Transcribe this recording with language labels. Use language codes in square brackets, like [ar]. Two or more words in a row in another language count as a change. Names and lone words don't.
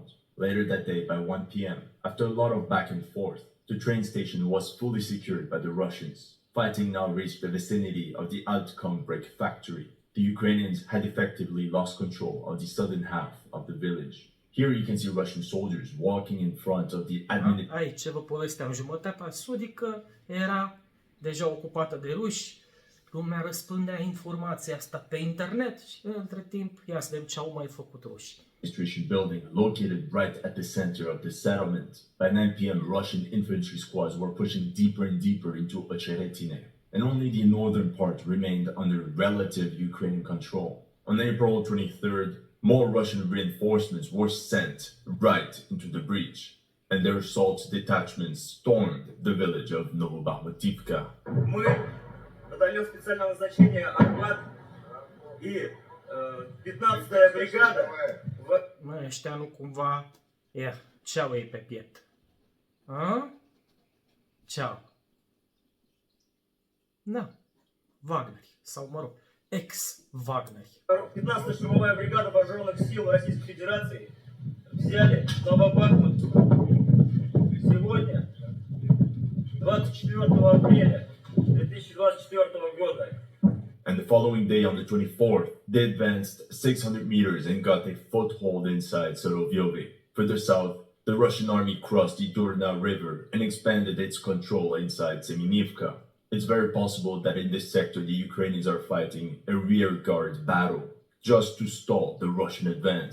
[en] Later that day, by 1 p.m., after a lot of back and forth, the train station was fully secured by the Russians. Fighting now reached the vicinity of the Altcom brick factory. The Ukrainians had effectively lost control of the southern half of the village. Here you can see Russian soldiers walking in front of the administration. [ro] Aici vă povesteam, jumătatea sudică era deja ocupată de ruși, lumea răspândea informația asta pe internet și între timp, ia să vedem ce au mai făcut rușii. [en] Building located right at the center of the settlement. By 9 p.m., Russian infantry squads were pushing deeper and deeper into Ocheretyne, and only the northern part remained under relative Ukrainian control. On April 23rd, more Russian reinforcements were sent right into the breach, and their assault detachments stormed the village of Novobakhmutivka. [ru] Мы, батальон специального назначения «Арбат» и 15-я бригада [ro] Mă, ăștia nu cumva, ce-au ei pe piept? A? Ce-au? Da, Wagner, sau mă rog, ex-Wagner. [ru] 15-я штурмовая бригада вооруженных сил Российской Федерации взяли Новобахмут сегодня, 24 апреля 2024 года. [en] And the following day, on the 24th, they advanced 600 meters and got a foothold inside Solovyovy. Further south, the Russian army crossed the Durna River and expanded its control inside Semenivka. It's very possible that in this sector the Ukrainians are fighting a rearguard battle just to stall the Russian advance.